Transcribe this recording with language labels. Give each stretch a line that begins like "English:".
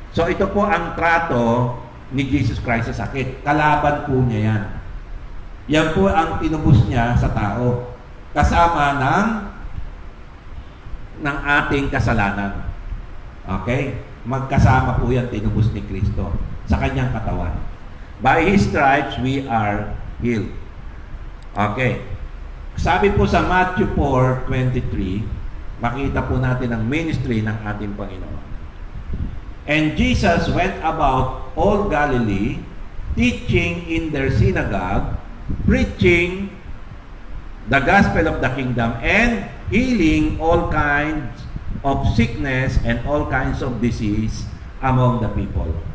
Filipino: So, ito po ang trato ni Jesus Christ sa sakit. Kalaban po niya yan. Yan po ang tinubos niya sa tao. Kasama ng ating kasalanan. Okay? Magkasama po yan tinubos ni Kristo sa kanyang katawan.
English: By His stripes, we are healed. Okay.
Filipino: Sabi po sa Matthew 4:23, makita po natin ang ministry ng ating Panginoon.
English: And Jesus went about all Galilee, teaching in their synagogue, preaching the gospel of the kingdom, and healing all kinds of sickness and all kinds of disease among the people.